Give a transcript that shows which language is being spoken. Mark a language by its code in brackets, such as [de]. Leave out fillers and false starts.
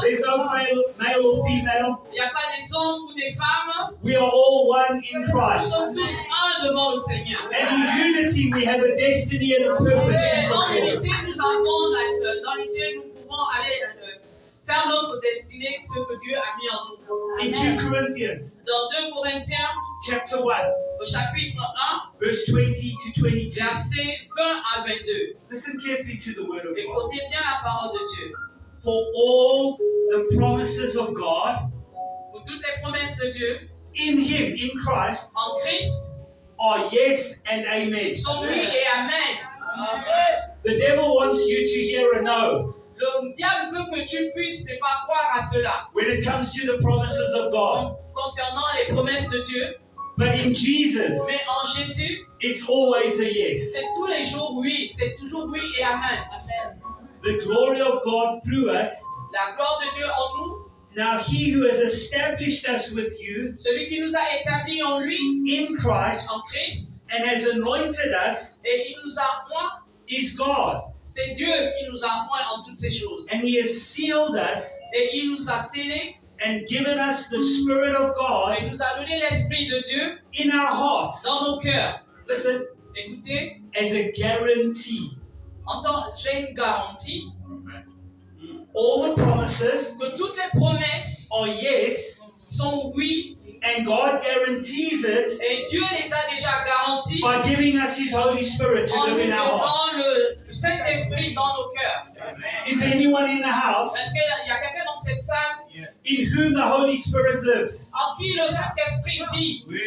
[en] there's no male or female. [fr] Il n'y a pas des hommes ou des femmes. [en] We are all one in [fr] Nous [en] Christ. [fr] sommes tous un devant le Seigneur. [en] And in unity we have a destiny and a purpose [fr] Et [en] to [fr] dans [en] fulfill. [fr] l'unité, dans l'unité, nous pouvons aller faire notre destinée, ce que Dieu a mis en nous. [en] In 2 Corinthians [fr] Dans 2 Corinthiens, [en] chapter 1, [fr] au chapitre 1, [en] verse 20 to 22. [fr] versets 20 à 22. [en] Listen carefully to the word of God. [fr] Écoutez bien la parole de Dieu. [en] For all the promises of God [fr] Pour toutes les promesses de Dieu, [en] in Him, in Christ, [fr] en Christ, [en] are yes and amen. [fr] sont oui et amen. [en] The devil wants you to hear a no [fr] Le diable veut que tu puisses ne pas croire à cela. [en] when it comes to the promises of God. [fr] Concernant les promesses de Dieu, [en] But in Jesus, [fr] mais en Jésus, [en] it's always a yes. [fr] c'est tous les jours oui, c'est toujours oui et amen. [en] The glory of God through us. [fr] La gloire de Dieu en nous, [en] Now He who has established us with you [fr] celui qui nous a établis en lui, [en] in Christ [fr] en Christ, [en] and has anointed us [fr] et il nous a oint, [en] is God. [fr] c'est Dieu qui nous a oint en toutes ces choses. [en] And He has sealed us [fr] Et il nous a scellés, [en] and given us the Spirit of [fr] et [en] God [fr] il nous a donné l'Esprit de Dieu [en] in our hearts. [fr] dans nos cœurs. [en] Listen, [fr] Écoutez, [en] as a guarantee. [fr] j'ai une garantie [en] All the promises [fr] que toutes les promesses [en] are yes, [fr] sont oui, [en] and God guarantees it [fr] et Dieu les a déjà garanties [en] by giving us His Holy Spirit to [fr] en nous [en] live in our hearts. [fr] donnant le Saint-Esprit dans nos cœurs. [en] Is there anyone in the house [fr] Est-ce qu'il y a quelqu'un dans cette salle [en] in whom the Holy Spirit lives? [fr] en qui le Saint-Esprit vit?